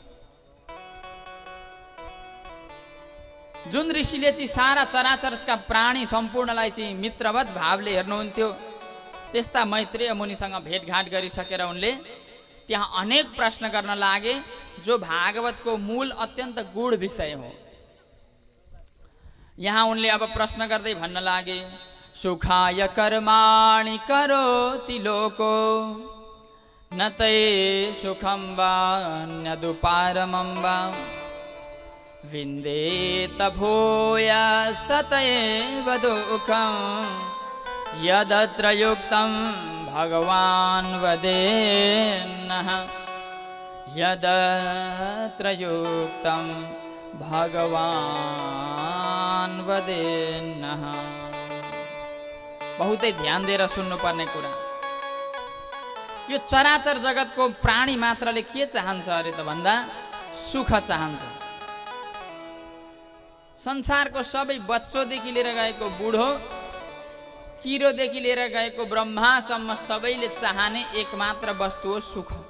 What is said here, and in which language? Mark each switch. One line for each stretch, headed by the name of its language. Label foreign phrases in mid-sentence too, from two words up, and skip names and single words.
Nepali: जुन ऋषिले चाहिँ सारा चराचरका प्राणी सम्पूर्णलाई चाहिँ मित्रवत भावले हेर्नुहुन्थ्यो, त्यस्ता मैत्रेय मुनिसँग भेटघाट गरिसकेर उनले त्यहाँ अनेक प्रश्न गर्न लागे, जो भागवतको मूल अत्यन्त गूढ विषय हो। यहाँ उनले अब प्रश्न गर्दै भन्न लागे,
Sanskrit: सुखाय कर्माणि करोति लोको न तै सुखं वा न्यदुपारमं वा विन्देत भूयस्ततैव दुःखं यदत्र युक्तं भगवान् वदेन्नः यदत्र युक्तं भगवान् वदेन्नः।
Nepali: बहुतै ध्यान दिएर सुन्नुपर्ने कुरा। यो चराचर जगतको प्राणी मात्रले के चाहन्छ अरे त भन्दा सुख चाहन्छ। संसारको सबै बच्चोदेखि लिएर गएको बुढो, किरोदेखि लिएर गएको ब्रह्मासम्म सबैले चाहने एकमात्र वस्तु हो सुख।